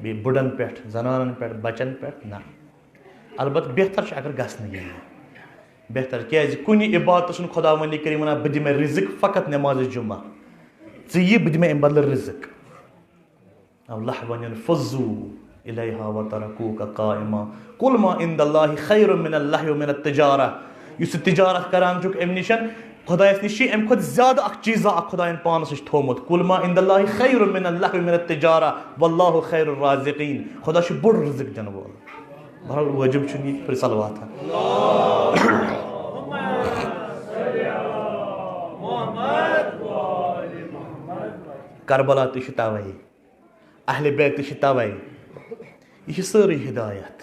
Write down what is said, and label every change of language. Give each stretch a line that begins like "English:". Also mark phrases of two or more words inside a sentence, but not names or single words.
Kashmiri: بیٚیہِ بٕڑن پٮ۪ٹھ زنانن پٮ۪ٹھ بچن پٮ۪ٹھ نہ. البتہ بہتر چھُ اگر گژھنہٕ یِیہِ بہتر کیٛازِ کُنہِ عبادتس چھُنہٕ خۄدا وندِ کریٖم ونان بہٕ دِمے رِزق فقط نٮ۪مازِ جُمعہ ژٕ یہِ بہٕ دِمے امہِ بدلہٕ رِزق.
Arabic: لہون فضوٗ الیہا وترکوٗکَ قائما قُل ما عند اللہ خیر من اللہو من التجارہ.
Kashmiri: یُس ژٕ تجارت کران چھُکھ امہِ نِش خۄدایس نِش چھِ امہِ کھۄتہٕ زیادٕ اکھ چیٖزا اکھ خۄداین پانس نِش تھوٚومُت.
Arabic: قُل ما عند اللہ خیر من اللہو من التجارہ واللہ خیر الرازقین.
Kashmiri: خۄدا چھُ بوٚڑ رِزق دِنہٕ وول. بہرحال وٲجِب چھُنہٕ یہِ پھِر صلواتہ. کربلا تہِ چھُ توے اہلِ بیت تہِ چھِ توے یہِ چھِ سٲرٕے ہدایت.